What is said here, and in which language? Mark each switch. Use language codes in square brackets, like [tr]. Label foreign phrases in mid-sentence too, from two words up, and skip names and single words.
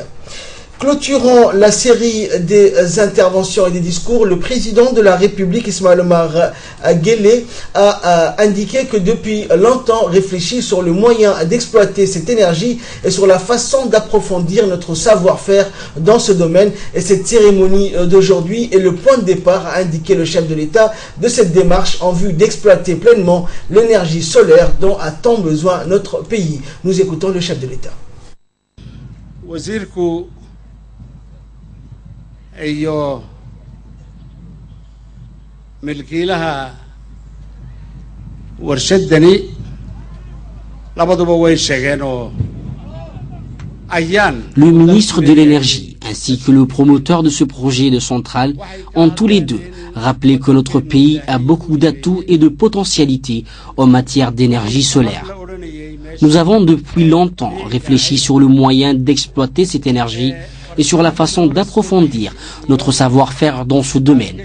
[fr] Clôturant la série des interventions et des discours, le président de la République, Ismaël Omar Guelleh, a indiqué que depuis longtemps réfléchit sur le moyen d'exploiter cette énergie et sur la façon d'approfondir notre savoir-faire dans ce domaine. Et cette cérémonie d'aujourd'hui est le point de départ, a indiqué le chef de l'État, de cette démarche en vue d'exploiter pleinement l'énergie solaire dont a tant besoin notre pays. Nous écoutons le chef de l'État. [so] iyo milkiilaha warshadani labaduba way sheegeen oo ayaan. [fr] Le ministre de l'Énergie ainsi que le promoteur de ce projet de centrale ont tous les deux rappelé que notre pays a beaucoup d'atouts et de potentialités en matière d'énergie solaire. Nous avons depuis longtemps réfléchi sur le moyen d'exploiter cette énergie et sur la façon d'approfondir notre savoir-faire dans ce domaine.